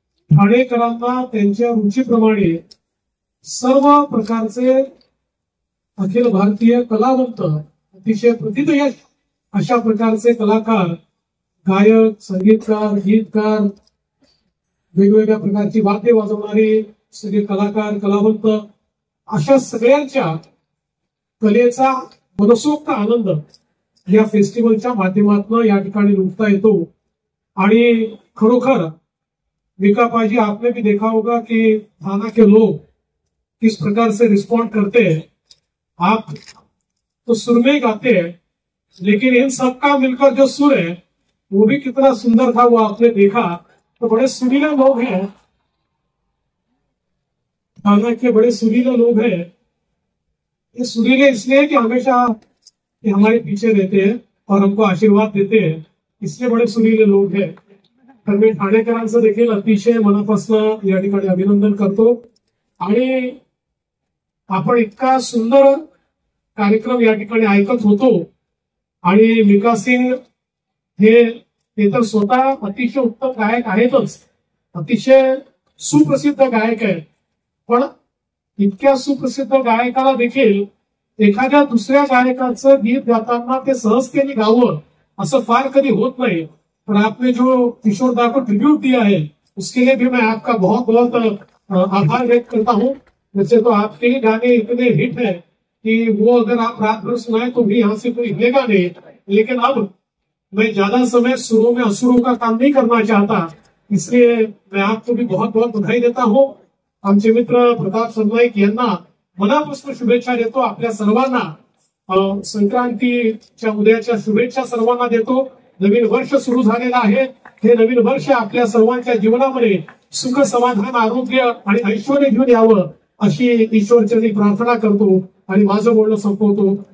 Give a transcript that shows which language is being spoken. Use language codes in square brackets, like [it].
[mr] ठाणेकरांना त्यांच्या रुचीप्रमाणे सर्व प्रकारचे अखिल भारतीय कलावंत, अतिशय प्रतिथयश अशा प्रकारचे कलाकार, गायक, संगीतकार, गीतकार, वेगवेगळ्या प्रकारची वाद्य वाजवणारे सगळे कलाकार, कलावंत अशा सगळ्यांच्या कलेचा मनसोक्त आनंद या फेस्टिवलच्या माध्यमातून या ठिकाणी लुटता येतो। [hi] आणि खरोखर मीका पाजी, आपने भी देखा होगा कि थाना के लोग किस प्रकार से रिस्पॉन्ड करते हैं। आप तो सुर में गाते हैं, लेकिन इन सबका मिलकर जो सुर है वो भी कितना सुंदर था, वो आपने देखा। तो बड़े सुरीले लोग हैं, थाना के बड़े सुरीले लोग हैं। ये सुरीले इसलिए कि हमेशा ये हमारे पीछे रहते हैं और हमको आशीर्वाद देते हैं, इसलिए बड़े सुरीले लोग हैं। [mr] तर मी ठाणेकरांचं देखील अतिशय मनापासून या ठिकाणी अभिनंदन करतो। आणि आपण इतका सुंदर कार्यक्रम या ठिकाणी ऐकत होतो। आणि मीका सिंग हे तर स्वतः अतिशय उत्तम गायक आहेतच, अतिशय सुप्रसिद्ध गायक आहेत। पण इतक्या सुप्रसिद्ध गायकाला देखील एखाद्या दुसऱ्या गायकाचं गीत गाताना ते सहजतेने गावं असं फार कधी होत नाही। [hi] पर आपने जो किशोर दा को ट्रिब्यूट दिया है उसके लिए भी मैं आपका बहुत बहुत आभार व्यक्त करता हूँ। वैसे तो आपके ही गाने इतने हिट है कि वो अगर आप रात भर सुनाए तो भी यहाँ से कोई हिलेगा नहीं। लेकिन अब मैं ज्यादा समय सुरों में असुरों का काम नहीं करना चाहता, इसलिए मैं आपको भी बहुत बहुत बधाई देता हूँ। [mr] आमचे मित्र प्रताप सरनाईक यांना मनापासून शुभेच्छा देतो। आपल्या सर्वांना संक्रांतीच्या उद्याच्या शुभेच्छा सर्वांना देतो। नवीन वर्ष सुरू झालेलं आहे। हे नवीन वर्ष आपल्या सर्वांच्या जीवनामध्ये सुख, समाधान, आरोग्य आणि ऐश्वर्य घेऊन यावं अशी ईश्वरचरणी प्रार्थना करतो आणि माझं बोलणं संपवतो।